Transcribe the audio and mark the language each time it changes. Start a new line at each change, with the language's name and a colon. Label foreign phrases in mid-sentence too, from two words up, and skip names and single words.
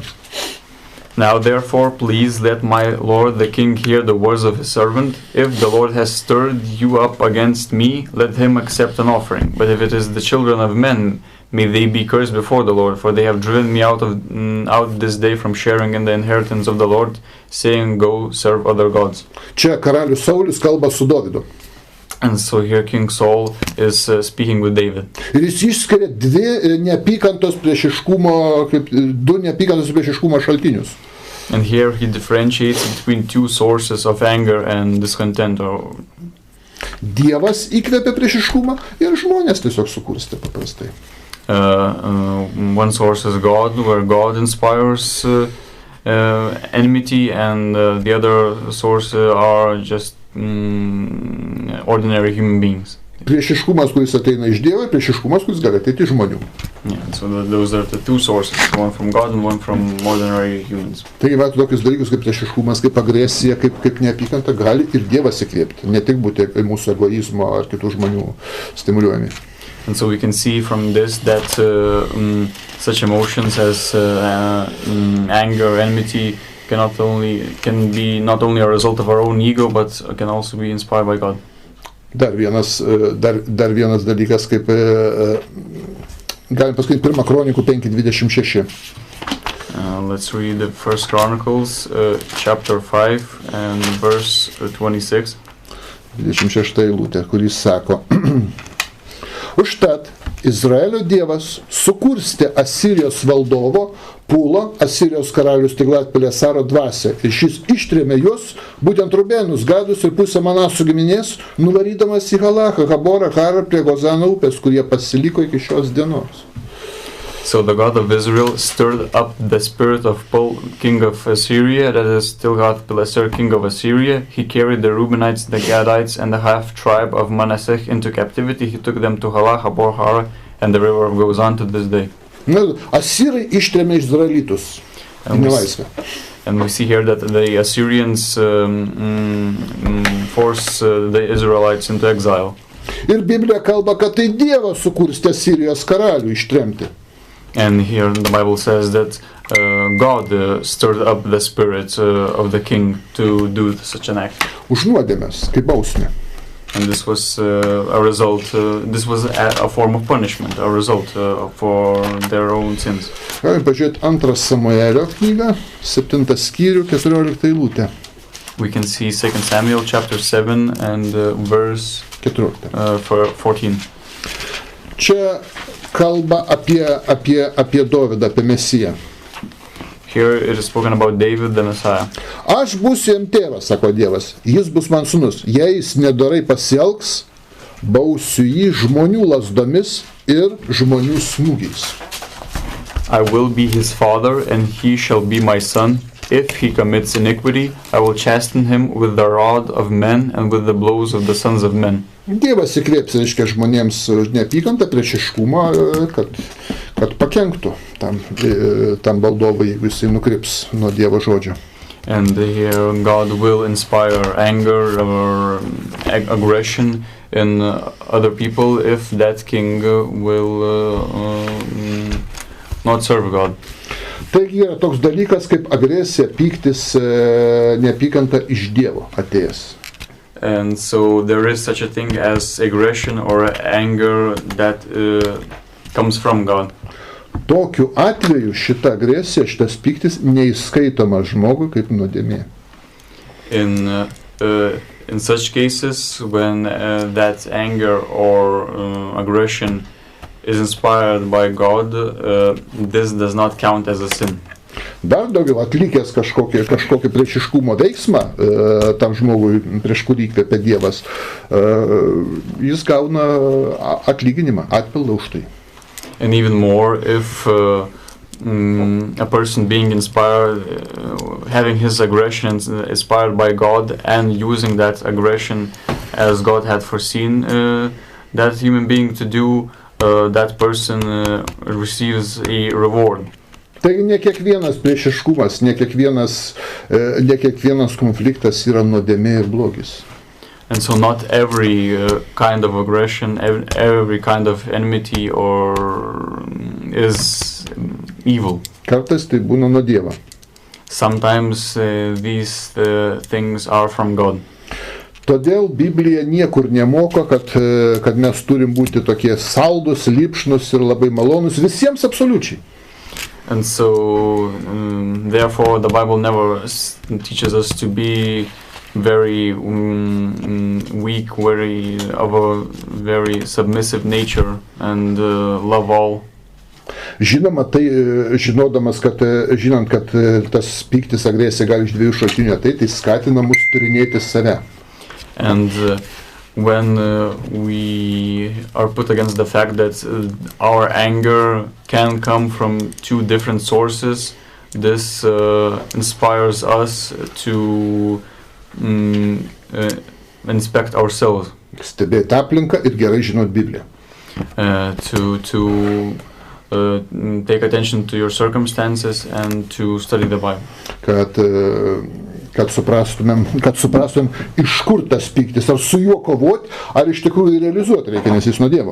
English: Now therefore please let my lord the king hear the words of his servant. If the Lord has stirred you up against me, let him accept an offering. But if it is the children of men, may they be cursed before the Lord, for they have driven me out this day from sharing in the inheritance of the Lord, saying, go serve other gods.
Lithuanian: Čia karalius Saulis kalba su Dovydu.
English: And so here King Saul is speaking with David.
Lithuanian: Ir jis išskiria du neapykantos priešiškumo šaltinius.
English: And here he differentiates between two sources of anger and discontent.
Lithuanian: Dievas įkvėpė priešiškumą ir žmonės tiesiog sukurstė paprastai.
English: One source is God, where God inspires enmity, and the other source are just ordinary human beings.
Lithuanian: Priešiškumas, kuris ateina iš Dievo, ir priešiškumas, kuris gali ateiti iš žmonių.
English: Yeah, so those are the two sources, one from God and one from ordinary humans.
Lithuanian: Taigi, matot, tokius dalykus kaip priešiškumas, kaip agresija, kaip neapykanta gali ir Dievas įkvėpti, ne tik būti mūsų egoizmo ar kitų žmonių stimuliuojami.
English: And so we can see from this that such emotions as anger, enmity can be not only a result of our own ego, but can also be inspired by God.
Lithuanian: Dar vienas dalykas, kaip galim pasakyti 1 Kronikų 5:26.
English: Let's read the 1 Chronicles chapter 5 and verse 26.
Lithuanian: 26 eilutė, kuris sako: Užtat Izraelio Dievas sukurstė Asirijos valdovo Pulo, Asirijos karalius Tiglat-Pilesaro dvasią, ir šis ištrėmė juos, būtent Rubėnus, Gadus ir pusę Manasų giminės, nuvarydamas į Halachą, Haborą, Harą prie Gozano upės, kurie pasiliko iki šios dienos.
English: So the God of Israel stirred up the spirit of Pul, king of Assyria, that is Tiglat-Pileser, king of Assyria. He carried the Reubenites, the Gadites, and the half-tribe of Manasseh into captivity. He took them to Halah, Habor, Hara, and the river of Gozan to this day.
Lithuanian: Asirai ištrėmė Izraelitus į nelaisvę.
English: And we see here that the Assyrians forced the Israelites into exile.
Lithuanian: Ir Biblija kalba, kad tai Dievas sukurstė Asirijos karalių ištremti.
English: And here the Bible says that God stirred up the spirit of the king to do such an act.
Lithuanian: Už nuodėmes, kaip bausmė.
English: And this was a result, this was a form of punishment, a result for their own sins.
Lithuanian: Galim pažiūrėti 2 Samuelio knygą, 7 skyrių, 14 eilutė.
English: We can see 2 Samuel chapter 7 and verse 14.
Lithuanian: Čia kalba apie Dovydą, apie Mesiją.
English: Here it is spoken about David the Messiah.
Lithuanian: Aš būsiu jam tėvas, sako Dievas, jis bus man sūnus. Jei jis nedorai pasielgs, bausiu jį žmonių lazdomis ir žmonių smūgiais.
English: I will be his father, and he shall be my son. If he commits iniquity, I will chasten him with the rod of men and with the blows of the sons of men.
Lithuanian: Dievas įkvėps, reiškia, žmonėms neapykantą, priešiškumą, kad pakenktų tam valdovui, jeigu jisai nukryps nuo Dievo žodžio.
English: And here God will inspire anger or aggression in other people if that king will not serve God.
Lithuanian: Taigi yra toks dalykas kaip agresija, pyktis, neapykanta iš Dievo atėjęs.
English: And so there is such a thing as aggression or anger that comes from God.
Lithuanian: Tokiu atveju šita agresija, šitas pyktis neįskaitoma žmogui kaip nuodėmė.
English: In such cases, when that anger or aggression is inspired by God, this does not count as a sin.
Lithuanian: Dar daugiau atlikęs kažkokį priešiškumo veiksmą tam žmogui, prieš kurį įkvėpė Dievas, jis gauna atlyginimą, atpildą už tai.
English: And even more, if a person being inspired, having his aggression inspired by God and using that aggression as God had foreseen that human being to do, that person receives a reward.
Lithuanian: Taigi ne kiekvienas priešiškumas, ne kiekvienas konfliktas yra nuodėmė ir blogis.
English: And so not every kind of aggression, every kind of enmity is evil.
Lithuanian: Kartais tai būna nuo Dievo.
English: Sometimes these things are from God.
Lithuanian: Todėl Biblija niekur nemoko, kad mes turim būti tokie saldus, lipšnus ir labai malonus visiems absoliučiai.
English: And so, therefore, the Bible never teaches us to be very weak, of a very submissive nature and love all.
Lithuanian: Žinoma, žinant, kad tas pyktis, agresija gali iš dviejų šaltinių ateiti, tai skatina mus tyrinėti save.
English: And when we are put against the fact that our anger can come from two different sources, this inspires us to inspect ourselves.
Lithuanian: Stebėti aplinką ir gerai žinot Bibliją.
English: To take attention to your circumstances and to study the Bible.
Lithuanian: Kad suprastumėm, iš kur tas pyktis, ar su juo kovot, ar iš tikrųjų realizuoti reikia, nes jis nuo Dievo.